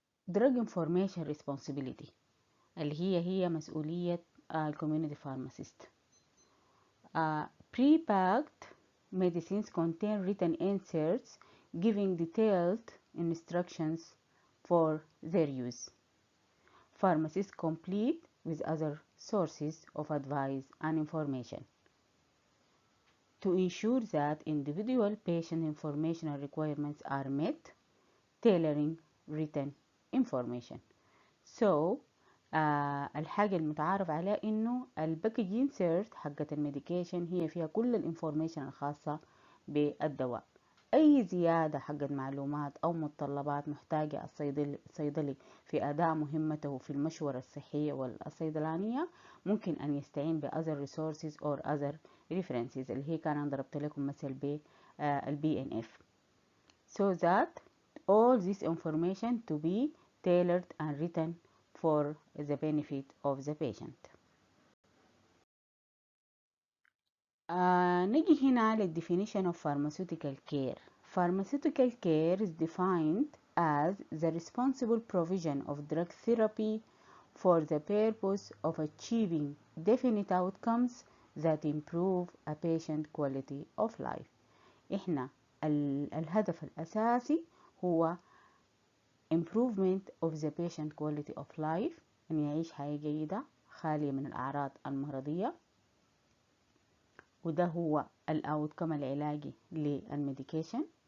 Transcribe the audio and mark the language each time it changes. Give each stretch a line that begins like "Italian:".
English: Drug Information Responsibility
Arabic: اللي هي مسؤولية الكوميونيتي فارماسيست.
English: Pre-packed medicines contain written inserts giving detailed instructions for their use. Pharmacists complete with other sources of advice and information to ensure that individual patient informational requirements are met, tailoring written information. So,
Arabic: الحاجة المتعارف عليها إنه الباكج انسيرت حقة الميديكيشن هي فيها كل الانفورميشن الخاصة بالدواء. أي زيادة حقت معلومات أو متطلبات محتاجة الصيدلي في أداء مهمته في المشورة الصحية والصيدلانية ممكن أن يستعين ب
English: other resources or other references
Arabic: اللي هي كان أنا ضربت لكم مثل ب BNF
English: so that all this information to be tailored and written for the benefit of the patient.
Arabic: نجي هنا
English: للدefinition of pharmaceutical care. Pharmaceutical care is defined as the responsible provision of drug therapy for the purpose of achieving definite outcomes that improve a patient quality of life.
Arabic: إحنا الهدف الأساسي هو
English: improvement of the patient quality of life،
Arabic: أن يعيش حياة جيدة خالية من الأعراض المرضية، وده هو الأوتكم العلاجي للميديكيشن.